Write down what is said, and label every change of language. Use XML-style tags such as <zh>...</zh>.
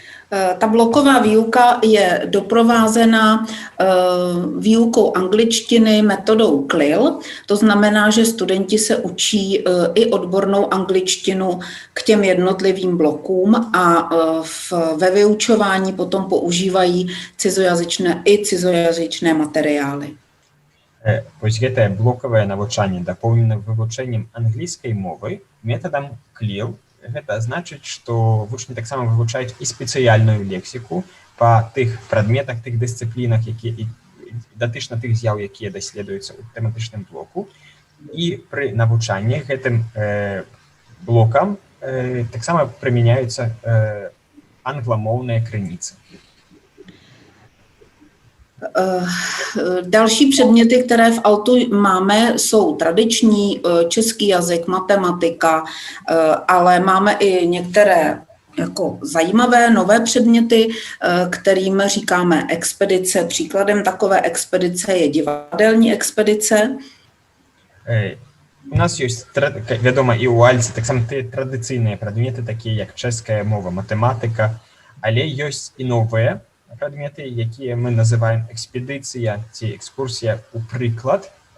<cs>Ta bloková výuka je doprovázena výukou angličtiny metodou CLIL, to znamená, že studenti se učí i odbornou angličtinu k těm jednotlivým blokům a ve vyučování potom používají cizojazyčné materiály.</cs> <be>Вось гэтае блокавае навучанне дапоўнена вывучэннем англійскай мовы метадам CLIL. Гэта значыць, што вучні таксама вывучаюць і спецыяльную лексіку па тых прадметах, тых дысцыплінах, якія датычна тых з'яў, якія даследуюцца ў тэматычным блоку. І пры навучанні гэтым блокам таксама прымяняюцца англамоўныя крыніцы.</be> <cs>Další předměty, které v ALTu máme, jsou tradiční český jazyk, matematika, ale máme i některé jako zajímavé nové předměty, kterým říkáme expedice. Příkladem takové expedice je divadelní expedice.</cs> <be>У нас ёсць, вядома, і ў ALTе таксама традыцыйныя прадметы, такія як чэшская мова, матэматыка, але ёсць і новыя прадметы, якія мы называем экспедыцыя ці экскурсія ў прыклад.</be>